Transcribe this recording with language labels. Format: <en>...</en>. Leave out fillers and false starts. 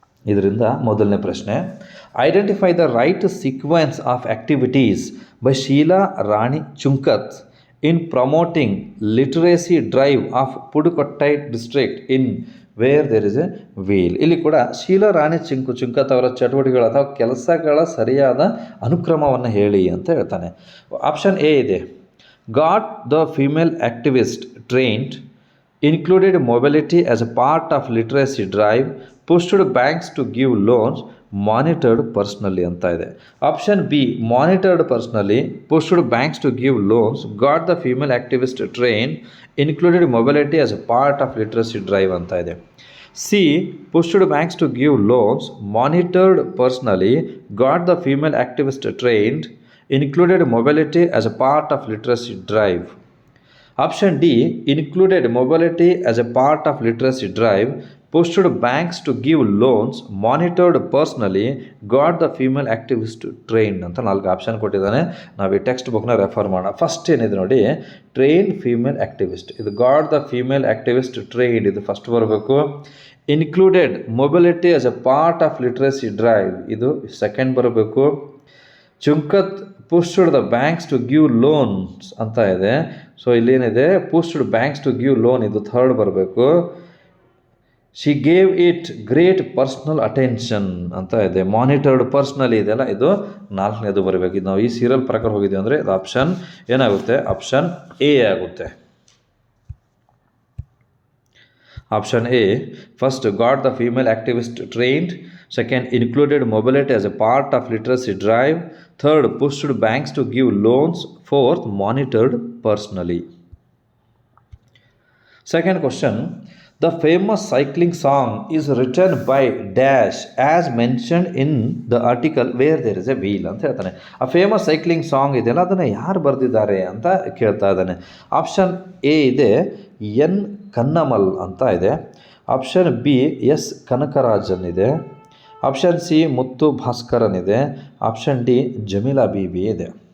<kn>ಇದರಿಂದ ಮೊದಲನೇ ಪ್ರಶ್ನೆ,</kn> <en>Identify the right sequence of activities by Sheela Rani Chunkath in promoting literacy drive of Pudukkottai district in where there is a wheel.</en> <kn>ಇಲ್ಲಿ ಕೂಡ ಶೀಲಾ ರಾಣಿ ಚುಂಕತ್ ಅವರ ಚಟುವಟಿಕೆಗಳು ಅಥವಾ ಕೆಲಸಗಳ ಸರಿಯಾದ ಅನುಕ್ರಮವನ್ನು ಹೇಳಿ ಅಂತ ಹೇಳ್ತಾನೆ.</kn> <en>option A ಇದೆ, got the female activist trained, included mobility as a part of literacy drive, pushed banks to give loans, monitored personally</en> <kn>ಅಂತ ಇದೆ.</kn> <en>option B, monitored personally, pushed banks to give loans, got the female activist trained, included mobility as a part of literacy drive</en> <kn>ಅಂತ ಇದೆ.</kn> <en>C, pushed banks to give loans, monitored personally, got the female activist trained, included mobility as a part of literacy drive. Option D, included mobility as a part of literacy drive, pushed banks to give loans, monitored personally, got the female activist trained</en> <kn>ಅಂತ 4 option ಕೊಟ್ಟಿದ್ದಾನೆ. ನಾವು ಈ text ಬುಕ್ನ refer ಮಾಡೋಣ.</kn> <en>first</en> <kn>ಏನಿದೆ ನೋಡಿ,</kn> <en>train female activist, ಇದು got the female activist trained, ಇದು first</en> <kn>ಬರಬೇಕು.</kn> <en>included mobility as a part of literacy drive, ಇದು second</en> <kn>ಬರಬೇಕು.</kn> <en>ಚುಂಕತ್ pushed the banks to give loans</en> <kn>ಅಂತ ಇದೆ.</kn> <en>so</en> <kn>ಇಲ್ಲೇನಿದೆ,</kn> <en>pushed banks to give loan, ಇದು third</en> <kn>ಬರಬೇಕು.</kn> <en>she gave it great personal attention</en> <kn>ಅಂತ ಇದೆ.</kn> <en>monitored personally</en> <kn>ಇದೆಲ್ಲ, ಇದು 4ನೇದು ಬರಬೇಕು. ಇದು ನಾವು ಈ ಸೀರಿಯಲ್ ಪ್ರಕಾರ ಹೋಗಿದ್ದೀವಿ ಅಂದರೆ ಇದು ಆಪ್ಷನ್ ಏನಾಗುತ್ತೆ? ಆಪ್ಷನ್ ಎ ಆಗುತ್ತೆ.</kn> <en>Option A, first got the female activist trained, second included mobility as a part of literacy drive, third pushed banks to give loans, fourth monitored personally. Second question, the famous cycling song is written by dash as mentioned in the article where there is a wheel</en> <kn>ಅಂತ ಹೇಳ್ತಾನೆ. ಆ famous cycling song ಇದೆಯಲ್ಲ, ಅದನ್ನು ಯಾರು ಬರೆದಿದ್ದಾರೆ ಅಂತ ಕೇಳ್ತಾ ಇದ್ದಾನೆ. ಆಪ್ಷನ್ ಎ ಇದೆ, ಎನ್ ಕನ್ನಮಲ್ ಅಂತ ಇದೆ. ಆಪ್ಷನ್ ಬಿ, ಎಸ್ ಕನಕರಾಜನ್ ಇದೆ. ಆಪ್ಷನ್ ಸಿ, ಮುತ್ತು ಭಾಸ್ಕರನ್ ಇದೆ. ಆಪ್ಷನ್ ಡಿ, ಜಮೀಲಾ ಬೀಬಿ ಇದೆ.</kn>